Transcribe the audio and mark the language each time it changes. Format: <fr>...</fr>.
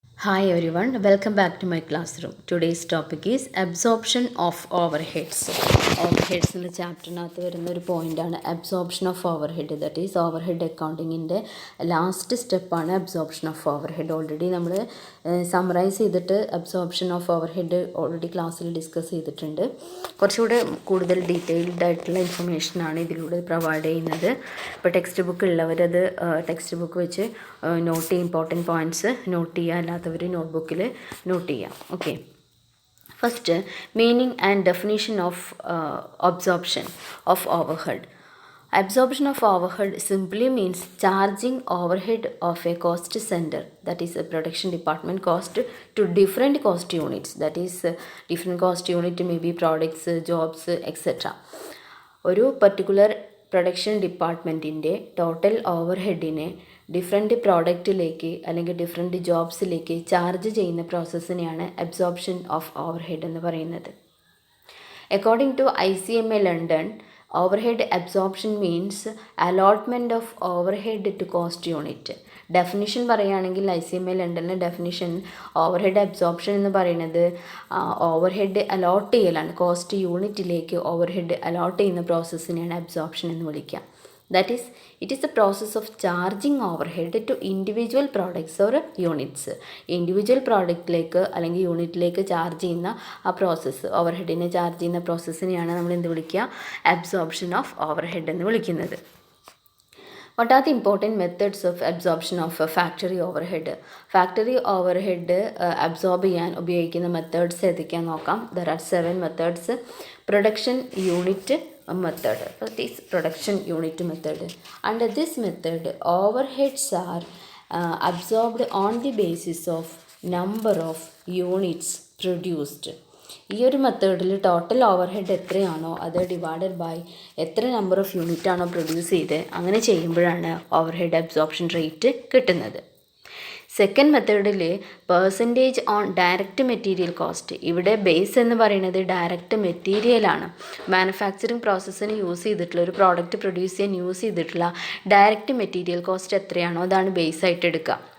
<en>Hi everyone, welcome back to my classroom. Today's topic is absorption of overheads. Overheads in the</en> <ml>ചാപ്റ്ററിനകത്ത് വരുന്ന ഒരു പോയിൻ്റാണ് absorption of overhead. That is overhead അക്കൗണ്ടിങ്ങിൻ്റെ last സ്റ്റെപ്പാണ് absorption of overhead. Already നമ്മൾ summarise ചെയ്തിട്ട് absorption of overhead already ക്ലാസ്സിൽ discuss ചെയ്തിട്ടുണ്ട്. കുറച്ചുകൂടെ കൂടുതൽ ഡീറ്റെയിൽഡ് ആയിട്ടുള്ള ഇൻഫർമേഷനാണ് ഇതിലൂടെ പ്രൊവൈഡ് ചെയ്യുന്നത്. ഇപ്പോൾ ടെക്സ്റ്റ് ബുക്ക് ഉള്ളവരത് ടെക്സ്റ്റ് ബുക്ക് വെച്ച് നോട്ട് ചെയ്യുക, ഇമ്പോർട്ടൻറ്റ് പോയിൻറ്റ്സ് നോട്ട് ചെയ്യുക, അല്ലാത്തവർ നോട്ട്ബുക്കിൽ നോട്ട് ചെയ്യാം. Okay, first meaning and definition of absorption of overhead.</ml> <en>Absorption of overhead simply means charging overhead of a cost center, that is a production department cost, to different cost units. That is different cost unit may be products, jobs, etc.</en> <ml>ഒരു particular production ഡിപ്പാർട്ട്മെൻറ്റിൻ്റെ total ഓവർഹെഡിനെ different പ്രോഡക്റ്റിലേക്ക് അല്ലെങ്കിൽ different ജോബ്സിലേക്ക് charge ചെയ്യുന്ന പ്രോസസ്സിനെയാണ് absorption of overhead എന്ന് പറയുന്നത്. According to</ml> <en>ICMA London, overhead absorption means allotment of overhead to cost unit.</en> <ml>Definition പറയുകയാണെങ്കിൽ ICMA ലണ്ടനിലെ definition overhead absorption എന്ന് പറയുന്നത് overhead allot ചെയ്യലാണ്. കോസ്റ്റ് യൂണിറ്റിലേക്ക് ഓവർഹെഡ് അലോട്ട് ചെയ്യുന്ന പ്രോസസ്സിനെയാണ് അബ്സോർപ്ഷൻ എന്ന് വിളിക്കുക.</ml> <en>That is, it is the process of charging overhead to individual products or units.</en> <ml>Individual പ്രോഡക്റ്റിലേക്ക് അല്ലെങ്കിൽ യൂണിറ്റിലേക്ക് ചാർജ് ചെയ്യുന്ന ആ പ്രോസസ്സ്, ഓവർഹെഡിനെ ചാർജ് ചെയ്യുന്ന പ്രോസസ്സിനെയാണ് നമ്മൾ എന്ത് വിളിക്കുക? അബ്സോർപ്ഷൻ ഓഫ് ഓവർഹെഡ് എന്ന് വിളിക്കുന്നത്.</ml> <en>What are the important methods of absorption of factory overhead?</en> <ml>Factory overhead absorb ചെയ്യാൻ ഉപയോഗിക്കുന്ന മെത്തേഡ്സ് ഏതൊക്കെയാണെന്ന് നോക്കാം.</ml> <en>There are 7 methods. Production unit method. That is production unit method. Under this method, overheads are absorbed on the basis of number of units produced.</en> <ml>ഈ ഒരു മെത്തേഡിൽ total overhead എത്രയാണോ അത് divided by എത്ര നമ്പർ ഓഫ് യൂണിറ്റ് ആണോ produce ചെയ്ത് അങ്ങനെ ചെയ്യുമ്പോഴാണ് ഓവർഹെഡ് അബ്സോർപ്ഷൻ റേറ്റ് കിട്ടുന്നത്. സെക്കൻഡ് മെത്തേഡിൽ percentage on direct material cost. ഇവിടെ ബേസ് എന്ന് പറയുന്നത് ഡയറക്റ്റ് മെറ്റീരിയലാണ്. മാനുഫാക്ചറിങ് പ്രോസസ്സിന് യൂസ് ചെയ്തിട്ടുള്ള ഒരു പ്രോഡക്റ്റ് പ്രൊഡ്യൂസ് ചെയ്യാൻ യൂസ് ചെയ്തിട്ടുള്ള ഡയറക്റ്റ് മെറ്റീരിയൽ കോസ്റ്റ് എത്രയാണോ അതാണ് ബേസ് ആയിട്ട് എടുക്കുക.</ml>